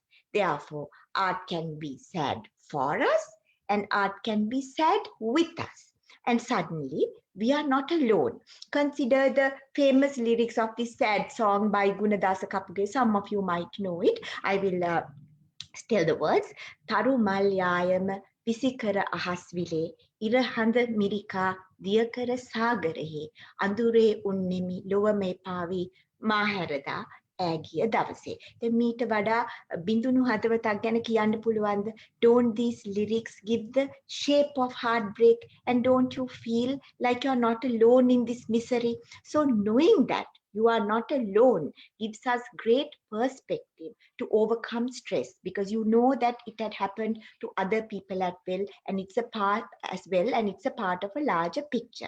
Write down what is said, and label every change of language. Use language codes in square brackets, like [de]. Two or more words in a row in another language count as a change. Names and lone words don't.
[en] Therefore, art can be sad for us and art can be sad with us. And suddenly, we are not alone. Consider the famous lyrics of this sad song by Gunadasa Kapuge. Some of you might know it. I will tell the words. [si] තරු මල්‍යායම් විසිකර අහස්විලේ ඉරහඳ මිරිකා දියකර සාගරයේ අඳුරේ උන්නෙමි ලොවමේ පවී මහරද ඇගිය දවසේ. දැන් මීට වඩා බිඳුණු හදවතක් ගැන කියන්න පුළුවන්ද? [en] Don't these lyrics give the shape of heartbreak and don't you feel like you're not alone in this misery? So knowing that you are not alone gives us great perspective to overcome stress, because you know that it had happened to other people as well, and it's a part of a larger picture.